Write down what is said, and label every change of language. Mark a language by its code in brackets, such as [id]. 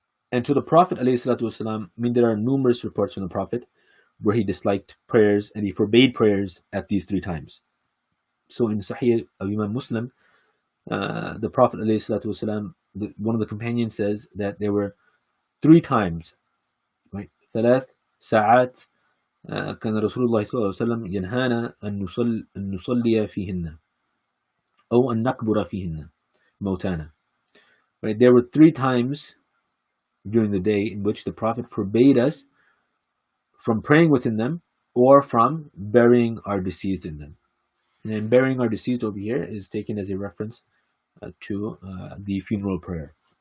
[en] And so the Prophet ﷺ, there are numerous reports from the Prophet where he disliked prayers and he forbade prayers at these 3 times. So in Sahih of Imam Muslim, the Prophet ﷺ, one of the companions says that there were 3 times, right? [ar] 3 ساعات كان رسول الله صلى الله عليه وسلم ينهانا أن نصلي فيهن أو أن نقبر فيهن موتانا. [en] Right? There were 3 times during the day in which the Prophet forbade us from praying within them or from burying our deceased in them. And burying our deceased over here is taken as a reference to the funeral prayer.